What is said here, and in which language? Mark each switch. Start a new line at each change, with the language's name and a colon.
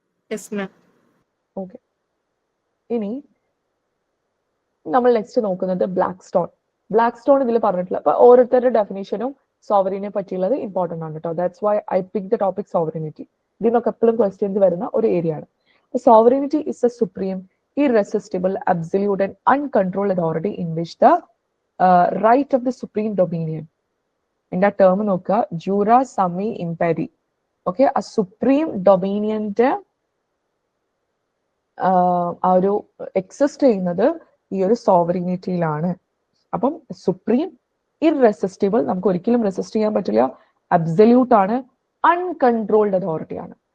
English: Yes, ma'am. Okay.
Malayalam: ഇനി നമ്മൾ next നോക്കുന്നത് ബ്ലാക്ക് സ്റ്റോൺ. ബ്ലാക്ക് സ്റ്റോൺ ഇതിൽ പറഞ്ഞിട്ടില്ല. അപ്പൊ ഓരോരുത്തരുടെ ഡെഫിനേഷനും സോവറിനെ പറ്റിയുള്ളത് ഇമ്പോർട്ടന്റ് ആണ് കേട്ടോ.
English: That's why I pick the topic sovereignty.
Malayalam: ഇതിനൊക്കെ എപ്പോഴും ക്വസ്റ്റ്യൻസ് വരുന്ന ഒരു ഏരിയ ആണ്.
English: Sovereignty is a supreme, irresistible, absolute and uncontrolled authority in which the right of the supreme dominion.
Malayalam: ഇതിന്റെ ടേം നോക്കുക, ജൂറാ സമി ഇംപെരി. ഓക്കെ, ആ സുപ്രീം ഡൊമീനിയന്റെ ആ ഒരു എക്സിസ്റ്റ് ചെയ്യുന്നത് ഈ ഒരു സോവറിനിറ്റിയിലാണ്. അപ്പം സുപ്രീം, ഇർറെസിസ്റ്റിബിൾ, നമുക്ക് ഒരിക്കലും റെസിസ്റ്റ് ചെയ്യാൻ പറ്റില്ല, അബ്സല്യൂട്ട് ആണ്, അൺകൺട്രോൾഡ് അതോറിറ്റി ആണ്.